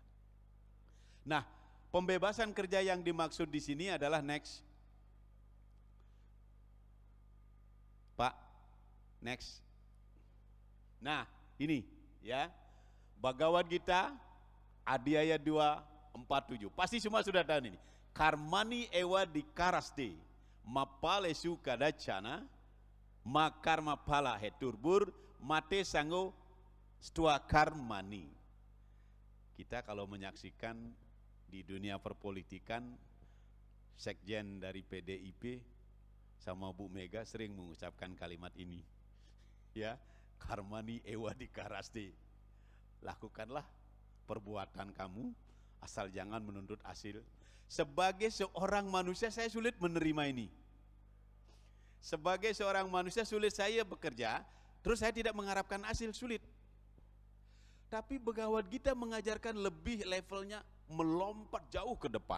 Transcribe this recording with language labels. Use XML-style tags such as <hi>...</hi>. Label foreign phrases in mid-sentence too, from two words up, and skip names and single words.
<id>Nah, pembebasan kerja yang dimaksud di sini adalah next. Pak, next. Nah, ini ya. Bhagavad Gita Adhyaya 2:47. Pasti semua sudah tahu ini.</id> <sa>Karmani ewa dikaraste mapalesu kadacana makarma pala heturbur mate sango stua karmani.</sa> <id>Kita kalau menyaksikan di dunia perpolitikan, sekjen dari PDIP sama Bu Mega sering mengucapkan kalimat ini. Ya,</id> <sa>karmani ewa dikaraste.</sa> <id>Lakukanlah perbuatan kamu asal jangan menuntut hasil. Sebagai seorang manusia saya sulit menerima ini. Sebagai seorang manusia sulit saya bekerja, terus saya tidak mengharapkan hasil, sulit. Tapi Bhagavad Gita mengajarkan lebih levelnya melompat jauh ke depan.</id>